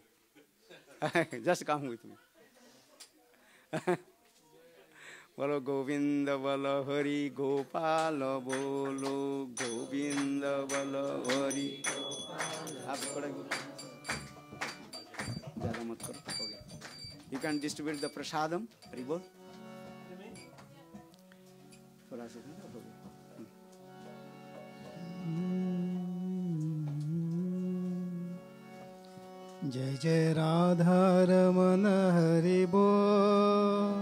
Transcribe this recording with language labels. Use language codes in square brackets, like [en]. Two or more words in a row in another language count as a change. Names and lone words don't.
[en] Just come with me. [hi] बोलो गोविंदा बोलो हरि गोपाला बोलो गोविंदा बोलो हरि [en] You can distribute the prasadam. Haribol. [hi] जय जय राधा रमन हरि बोल.